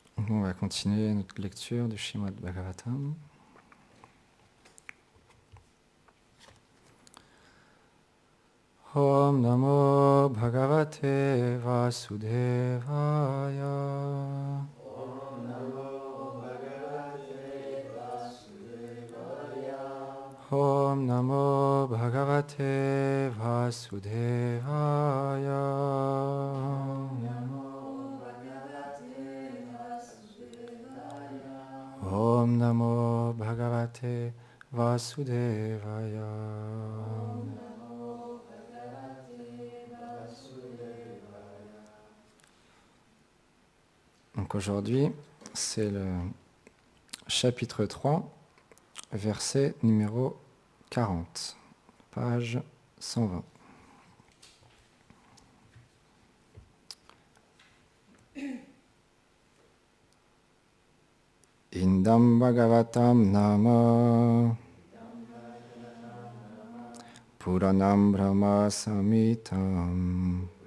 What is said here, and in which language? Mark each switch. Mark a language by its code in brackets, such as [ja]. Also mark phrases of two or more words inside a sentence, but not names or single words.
[fr] On va continuer notre lecture du Srimad Bhagavatam. [sa] ॐ नमो भगवते वासुदेवाय. ॐ नमो भगवते वासुदेवाय. ॐ नमो भगवते वासुदेवाय. ॐ नमो भगवते वासुदेवाय. [fr] Donc aujourd'hui, c'est le chapitre 3, verset numéro 40, page 120. [sa] इदं भागवतं नाम पुराणं ब्रह्म सम्मितम्